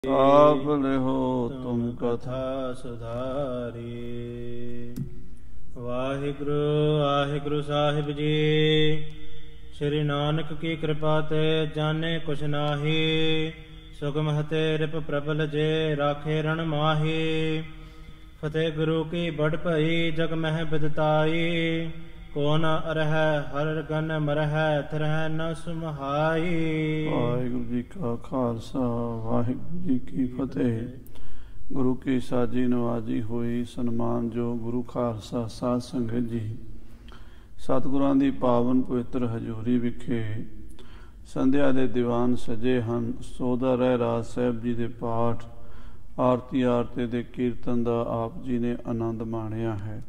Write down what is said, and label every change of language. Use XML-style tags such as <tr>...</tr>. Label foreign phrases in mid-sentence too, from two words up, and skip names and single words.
<bra>आप लिहो तुम कथा सुधारी।</bra> <pa>ਵਾਹਿਗੁਰੂ ਵਾਹਿਗੁਰੂ ਸਾਹਿਬ ਜੀ।</pa> <bra>श्री नानक की कृपा ते जाने कुछ नाही। सुगम हते रिप प्रबल जे राखे रण माही। फतेह गुरु की बड़ भई जग मह बिदताई। को न अरह हर गन मरह थरह न सुमहाई।</bra> <pa>ਵਾਹਿਗੁਰੂ ਜੀ ਕਾ ਖ਼ਾਲਸਾ ਵਾਹਿਗੁਰੂ ਜੀ ਕੀ ਫ਼ਤਹਿ। ਗੁਰੂ ਕੀ ਸਾਜੀ ਨਿਵਾਜੀ ਹੋਈ ਸਨਮਾਨ ਜੋ ਗੁਰੂ ਖ਼ਾਲਸਾ साਧ ਸੰਗਤ ਜੀ। ਸਤਿਗੁਰਾਂ ਦੀ ਪਾਵਨ ਪਵਿੱਤਰ ਹਜ਼ੂਰੀ ਵਿਖੇ ਸੰਧਿਆ ਦੇ ਦੀਵਾਨ ਸਜੇ ਹਨ। ਸੋਦਾ ਰਹਿ ਰਾਜ ਸਾਹਿਬ ਜੀ ਦੇ ਪਾਠ ਆਰਤੀ ਦੇ ਕੀਰਤਨ ਦਾ ਆਪ ਜੀ ਨੇ ਆਨੰਦ ਮਾਣਿਆ ਹੈ।</pa>